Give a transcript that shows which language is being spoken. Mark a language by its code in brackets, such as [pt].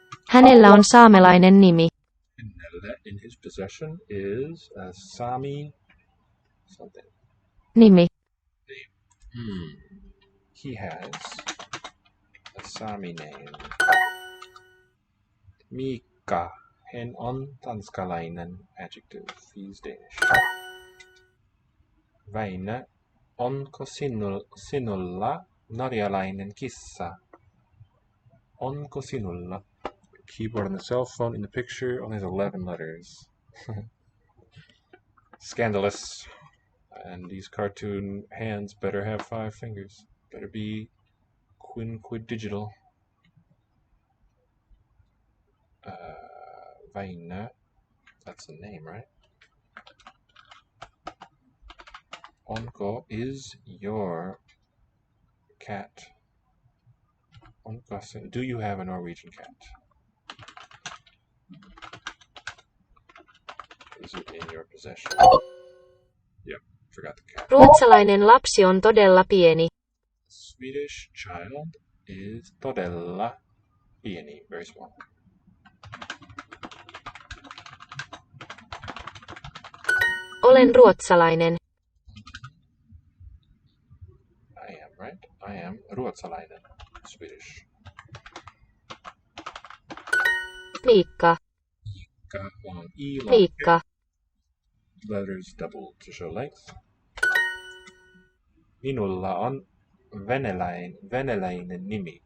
[fi] Hänellä on saamelainen nimi. [en] Hänellä in his possession is a Sami something. [fi] Nimi. [en] He has a Sami name. [fi] Mika. Hän on tanskalainen [en] adjective. He's Danish. [fi] Väinö, onko sinulla norjalainen kissa? Onko sinulla? [en] Keyboard on the cell phone in the picture only has 11 letters. Scandalous. And these cartoon hands better have 5 fingers. Better be quid digital. Väinö. That's the name, right? Onko is your cat. Onko, do you have a Norwegian cat? Is it in your possession? Yep, forgot the cat. [fi] Ruotsalainen lapsi on todella pieni. [en] Swedish child is [fi] todella pieni, [en] very small. [fi] Olen ruotsalainen. [en] I am, right? I am ruotsalainen, Swedish. [fi] Miikka. [en] Long E, long [fi] Miikka. [en] letters double to show length. [fi] Minulla on venäläinen nimi.